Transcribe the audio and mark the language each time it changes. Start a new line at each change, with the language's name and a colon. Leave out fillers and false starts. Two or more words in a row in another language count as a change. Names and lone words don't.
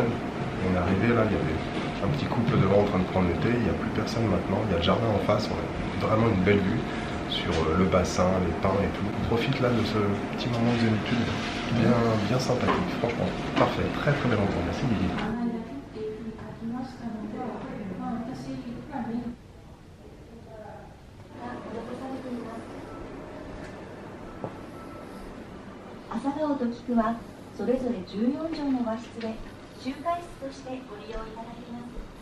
French: On est arrivé là, il y avait un petit couple devant en train de prendre le thé, il n'y a plus personne maintenant, il y a le jardin en face, on a vraiment une belle vue sur le bassin, les pins et tout. On profite là de ce petit moment de zénitude bien sympathique, franchement, parfait, très bel endroit, merci Guigui.
Japanese: 朝顔と菊はそれぞれ14畳の和室で集会室としてご利用いただけます。